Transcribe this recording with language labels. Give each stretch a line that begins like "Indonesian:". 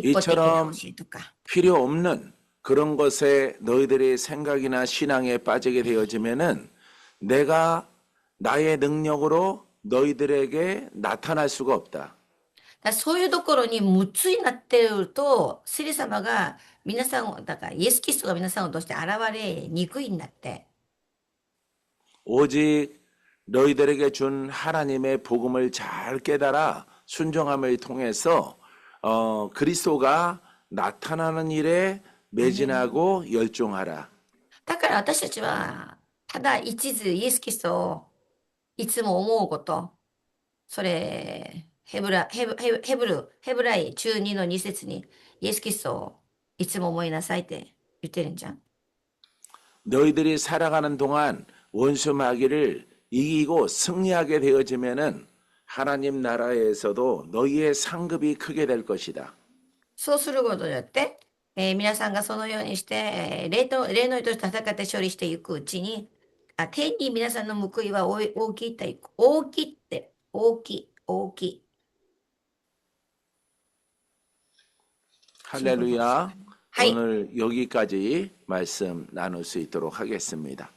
Japanese: 立法的な教
Korean: 이처럼
Japanese: えとか。
Korean: 필요 없는 그런 것에 너희들의 생각이나 신앙에 빠지게 되어지면은 내가 나의 능력으로 너희들에게 나타날 수가 없다.
Japanese: だからそういうところに夢中になってると、聖霊様が皆さんを、だからイエス・キリストが皆さんを通して現れにくいんだって。
Korean: 오직 너희들에게 준 하나님의 복음을 잘 깨달아 순종함을 통해서 그리스도가 나타나는 일에 매진하고 열중하라.
Japanese: だから私たちは、ただ一途イエス・キリストをいつも思うこと、それ、ヘブライ中2の2節にイエス・キリストをいつも思いなさいって言ってるんじゃん。
Korean: 너희들이 살아가는 동안 원수 마귀를 이기고 승리하게 되어지면은 하나님 나라에서도 너희의 상급이 크게 될 것이다.
Japanese: そうすることによって、皆さんがそのようにして、霊の人と戦って処理していくうちに、天に皆さんの報いは大きいって、大きいって、大きい、大きい。
Korean: 할렐루야.
Japanese: はい。
Korean: 오늘 여기까지 말씀 나눌 수 있도록 하겠습니다.